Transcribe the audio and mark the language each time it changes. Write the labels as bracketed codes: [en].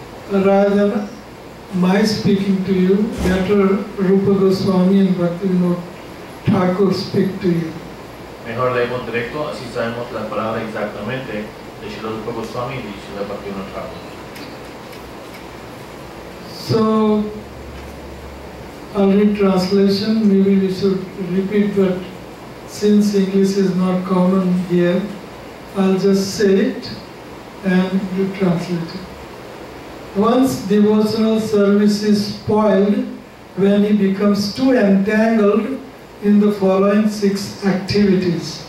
[en] Rather than my speaking to you, better Rupa Goswami and Bhaktivinoda Thakur speak to you. [es] Mejor leemos directo, así sabemos la palabra exactamente de Srila Rupa Goswami y de Srila Bhaktivinoda Thakur. [en] So, I'll read translation, maybe we should repeat, but since English is not common here, I'll just say it and you translate it. One's devotional service is spoiled when he becomes too entangled in the following 6 activities.